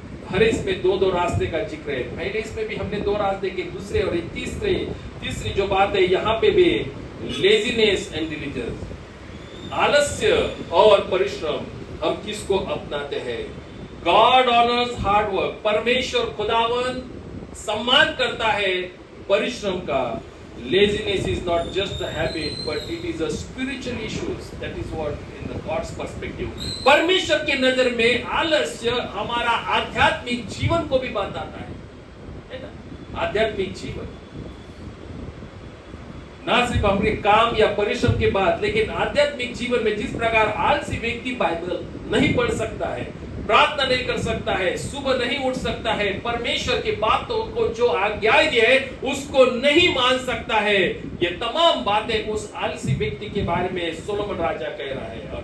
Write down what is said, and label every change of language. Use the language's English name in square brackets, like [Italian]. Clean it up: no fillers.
[Hindi] हर इसमें 2-2 रास्ते का जिक्र है। पहले इसमें भी हमने 2 रास्ते के, दूसरे और तीसरी जो बात है यहाँ पे भी, [English] laziness and diligence, [Hindi] आलस्य और परिश्रम, हम किसको अपनाते हैं। [English] God honours hard work. [Hindi] परमेश्वर खुदावन सम्मान करता है परिश्रम का। [English] Laziness is not just a habit, but it is a spiritual issue. That is what in the God's perspective. [Hindi] परमेश्वर के नजर में आलस्य हमारा आध्यात्मिक जीवन को भी बताता है ना? आध्यात्मिक जीवन ना सिर्फ अपने काम या परिश्रम के बाद, लेकिन आध्यात्मिक जीवन में जिस प्रकार आलसी व्यक्ति बाइबल नहीं पढ़ सकता है, प्रार्थना नहीं कर सकता है, सुबह नहीं उठ सकता है, परमेश्वर की बातों को जो आज्ञाएं दी है उसको नहीं मान सकता है, ये तमाम बातें उस आलसी व्यक्ति के बारे में सोलोमन राजा कह रहा है।